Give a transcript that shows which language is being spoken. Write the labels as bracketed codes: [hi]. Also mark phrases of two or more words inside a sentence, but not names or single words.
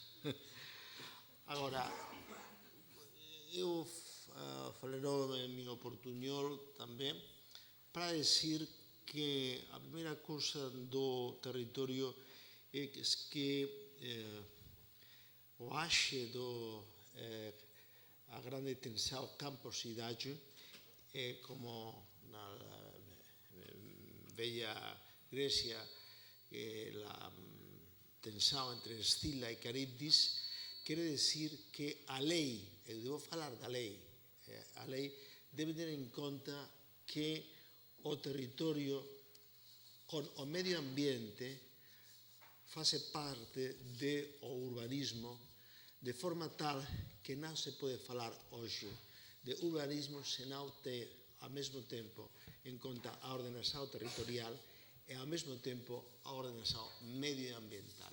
[gl] Agora, eu falarò en meu portuñol tamén para decir que a primeira cousa do territorio é que o axe [pt] a grande tensão campo-cidade [gl] é como na [pt] bella Grecia a tensão entre Escila e Caribdis quer dizer que a lei, eu devo falar [gl] da lei, [pt] a lei deve ter em conta [gl] que o territorio con o medio ambiente fase parte do urbanismo de forma tal que non se pode falar hoxe de urbanismo se non ten ao mesmo tempo en conta a ordenação territorial e ao mesmo tempo a ordenação medioambiental.